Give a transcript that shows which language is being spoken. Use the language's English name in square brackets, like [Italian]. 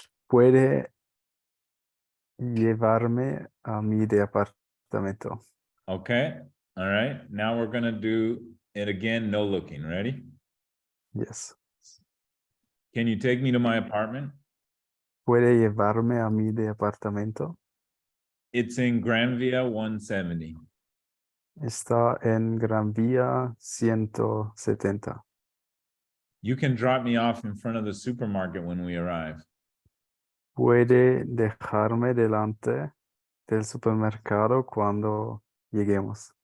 [Spanish] Puede llevarme a mi departamento. [English] Okay. All right. Now we're going to do it again. No looking. Ready? Yes. Can you take me to my apartment? [Spanish] Puede llevarme a mi departamento. [English] It's in Gran Via 170. [Spanish] Está en Gran Vía 170. [English] You can drop me off in front of the supermarket when we arrive. [Spanish] Puede dejarme delante del supermercado cuando lleguemos.